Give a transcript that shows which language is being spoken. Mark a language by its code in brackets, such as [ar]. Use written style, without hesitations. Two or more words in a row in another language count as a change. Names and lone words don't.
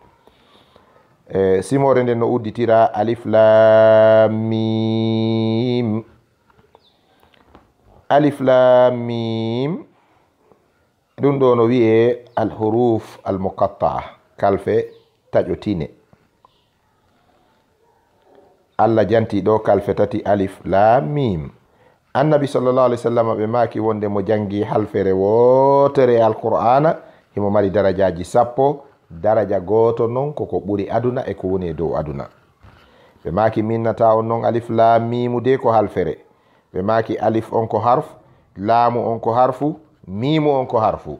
[ff] simore nden no udditira [ar] ألف لام ميم ألف لام ميم. [ff] ɗum ɗo no wi'e [ar] الحروف المقطعة, [ff] kalfe taƴotine. allah janti ɗo kalfe 3 [ar] ألف لام ميم. [ff] annabi [ar] صلى الله عليه وسلم [ff] ɓe maki wonde mo jangi halfere wotere alqur'ana himo mari darajaji 10. daraja goto non koko ɓuri aduna e ko woni e dow aduna. ɓe maki minnata on non [ar] ألف لام ميم [ff] de ko halfere, ɓe maki alif on ko harf, laamu on ko harfu, mimu on ko harfu.